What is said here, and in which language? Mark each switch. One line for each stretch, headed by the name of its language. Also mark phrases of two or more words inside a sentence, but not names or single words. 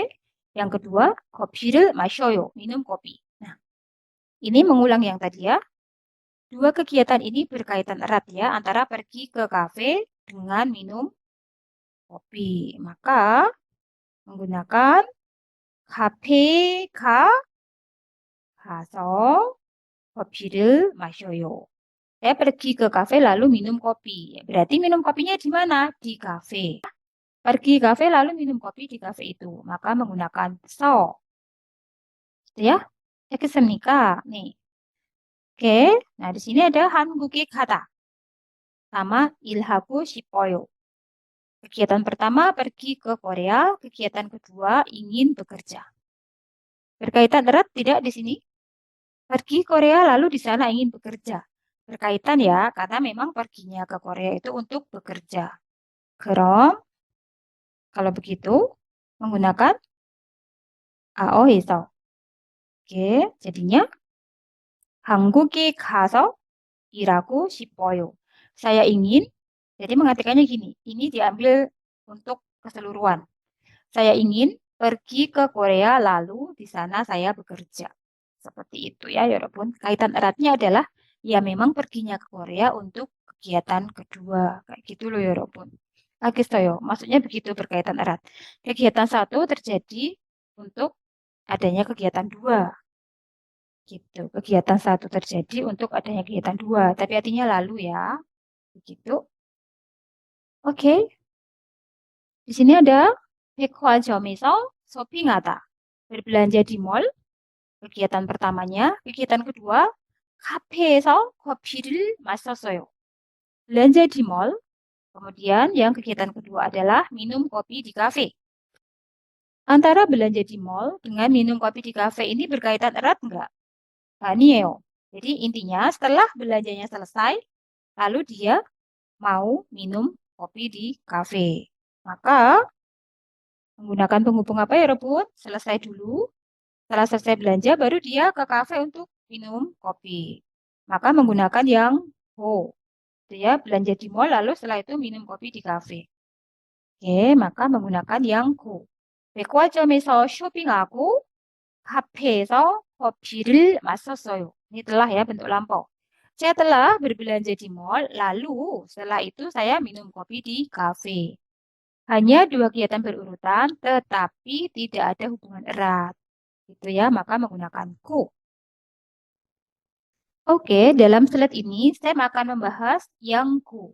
Indonesian: Yang kedua,
Korean: kopi를 마셔요,
Indonesian: minum kopi. Nah, ini mengulang yang tadi ya. Dua kegiatan ini berkaitan erat ya, antara pergi ke kafe dengan minum kopi. Maka menggunakan
Korean: 카페 가서 커피를 마셔요.
Indonesian: Saya pergi ke kafe lalu minum kopi. Berarti minum kopinya di mana? Di kafe. Pergi kafe lalu minum kopi di kafe itu. Maka menggunakan so. Gitu ya. Eksemnika. Nih. Oke. Nah, di sini ada
Korean: 한국에 가다
Indonesian: sama
Korean: 일하고 싶어요.
Indonesian: Kegiatan pertama pergi ke Korea, kegiatan kedua ingin bekerja. Berkaitan erat tidak di sini? Pergi Korea lalu di sana ingin bekerja. Berkaitan ya, karena memang perginya ke Korea itu untuk bekerja. 그럼 kalau begitu menggunakan 아어에서. Oke, jadinya
Korean: 한국에 가서 일하고 싶어요.
Indonesian: Saya ingin, jadi mengartikannya gini, ini diambil untuk keseluruhan. Saya ingin pergi ke Korea lalu di sana saya bekerja. Seperti itu ya, walaupun kaitan eratnya adalah ya memang perginya ke Korea untuk kegiatan kedua. Kayak gitu loh ya, walaupun. Agistoyo, maksudnya begitu berkaitan erat. Kegiatan satu terjadi untuk adanya kegiatan dua. Gitu. Kegiatan satu terjadi untuk adanya kegiatan dua. Tapi artinya lalu ya. Begitu. Oke. Di sini ada
Korean: 백화점에서 쇼핑하다.
Indonesian: Berbelanja di mall. Kegiatan pertamanya. Kegiatan kedua.
Korean: 카페에서 커피를 마셨어요.
Indonesian: Belanja di mall. Kemudian yang kegiatan kedua adalah minum kopi di kafe. Antara belanja di mall dengan minum kopi di kafe ini berkaitan erat enggak? Nio. Jadi intinya setelah belanjanya selesai, lalu dia mau minum kopi di kafe. Maka menggunakan penghubung apa ya, Rebut? Selesai dulu. Setelah selesai belanja, baru dia ke kafe untuk minum kopi. Maka menggunakan yang go. Dia belanja di mall, lalu setelah itu minum kopi di kafe. Oke, maka menggunakan yang go.
Korean: 백화점에서 쇼핑하고 카페에서 커피를 마셨어요.
Indonesian: Ini telah ya, bentuk lampau. Saya telah berbelanja di mall, lalu setelah itu saya minum kopi di kafe. Hanya dua kegiatan berurutan, tetapi tidak ada hubungan erat. Gitu ya, maka menggunakan ku. Oke, dalam slide ini saya akan membahas yang ku.